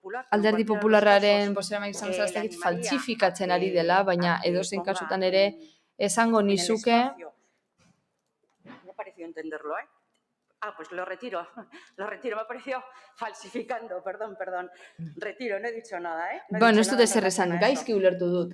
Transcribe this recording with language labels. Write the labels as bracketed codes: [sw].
[eu] Alderdi Popularraren bozeramaile izan ez faltsifikatzen ari dela, baina edozein kasutan ere esango nizuke [es] pareció entenderlo, ¿eh? Pues lo retiro, me ha parecido falsificando, perdón, retiro, no he dicho nada, ¿eh? [eu] Bueno, ez dut ezer esan, gaizki ulertu dut.